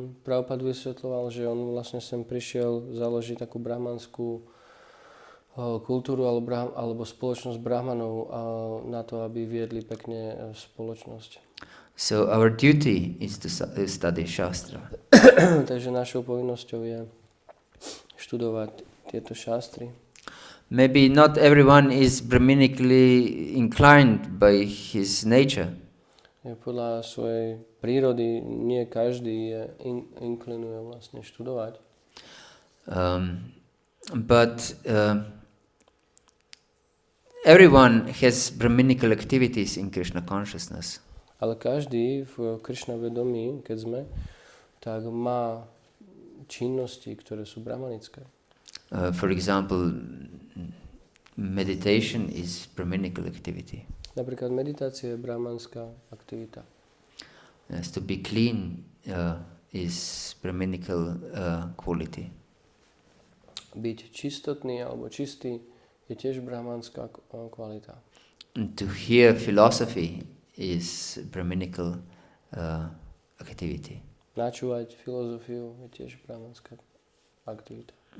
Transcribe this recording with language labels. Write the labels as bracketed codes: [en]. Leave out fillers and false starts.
[sk] Prabhupada vysvetľoval, že on vlastne sem prišiel založiť takú brahmanskú kultúru alebo spoločnosť brahmanov na to, aby viedli pekne spoločnosť. [en] So our duty is to study Shastra. [sk] Takže našou povinnosťou je študovať tieto šastry. [en] Maybe not everyone is brahminically inclined by his nature. [sk] Podľa svojej prírody nie každý je inklinuje vlastne študovať. [en] But everyone has brahminical activities in Krishna consciousness. [sk] Ale každý v Krishna vedomí, keď sme, tak má činnosti, ktoré sú brahmanické. [en] For example, meditation is brahminical activity. [sk] Napríklad meditácia je brahmanská aktivita. [en] Yes, to be clean is brahminical quality. [sk] Byť čistotný alebo čistý je tiež brahmanská kvalita. [en] To hear philosophy is brahminical activity. [sk] Načúvať filozofiu je tiež brahmanská aktivita.